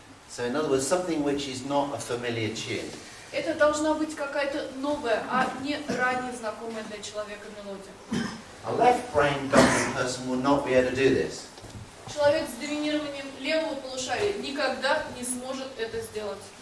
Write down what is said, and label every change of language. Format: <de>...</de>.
<en>So in other words, something which is not a familiar tune.</en> <ru>Это должна быть какая-то новая, а не ранее знакомая для человека мелодия.</ru> <en>A left-brain dominant person will not be able to do this.</en> <ru>Человек с доминированием левого полушария никогда не сможет это сделать.</ru>